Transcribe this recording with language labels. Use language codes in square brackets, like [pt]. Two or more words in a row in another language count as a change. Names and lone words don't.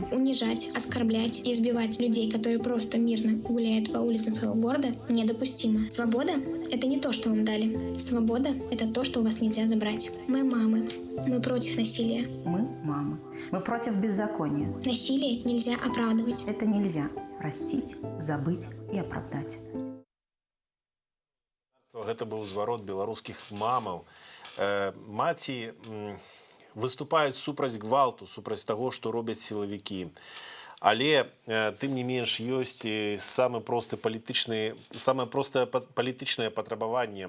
[ru] Унижать, оскорблять и избивать людей, которые просто мирно гуляют по улицам своего города, недопустимо. Свобода – это не то, что вам дали. Свобода – это то, что у вас нельзя забрать. Мы мамы. Мы против насилия. Мы мамы. Мы против беззакония. Насилие нельзя оправдывать. Это нельзя простить, забыть и оправдать. [be] Гэта быў зварот беларускіх мамаў. Маці выступаюць супраць гвалту, супраць таго, што робяць сілавікі. Але, тым не менш, ёсць самае простае палітычнае патрабаванне.